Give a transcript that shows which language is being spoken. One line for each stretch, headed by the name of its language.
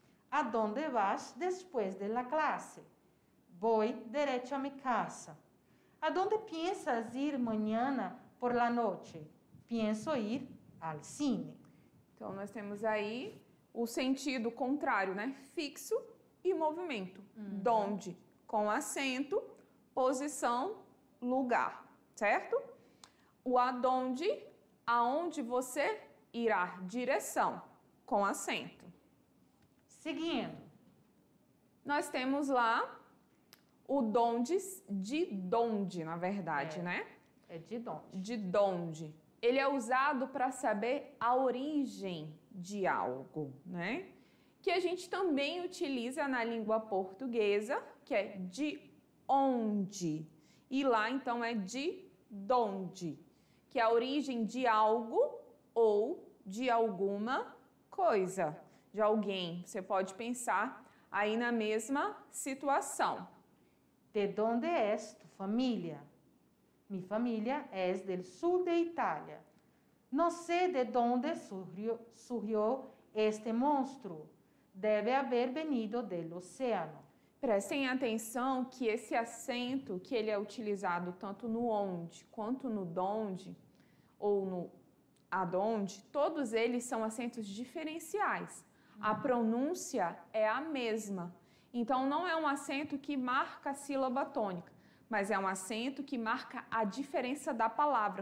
Spanish: ¿A dónde vas después de la clase? Voy derecho a mi casa. ¿A dónde piensas ir mañana por la noche? Pienso ir al cine.
Portuguese: Então, nós temos aí o sentido contrário, né? Fixo e movimento. Donde, com acento, posição, lugar, certo? O adonde, aonde você irá, direção, com acento. Seguindo. Nós temos lá o donde, de donde, na verdade, né? É de donde. De donde. Ele é usado para saber a origem de algo, né? Que a gente também utiliza na língua portuguesa, que é de onde. E lá, então, é de donde, que é a origem de algo ou de alguma coisa, de alguém. Você pode pensar aí na mesma situação.
Spanish: ¿De dónde es tu familia? Mi familia es del sur de Italia. No sé de dónde surgió este monstruo. Debe haber venido del océano.
Portuguese: Prestem atenção que esse acento, que ele é utilizado tanto no onde quanto no donde, ou no adonde, todos eles são acentos diferenciais. A pronúncia é a mesma. Então, não é um acento que marca a sílaba tônica, mas é um acento que marca a diferença da palavra.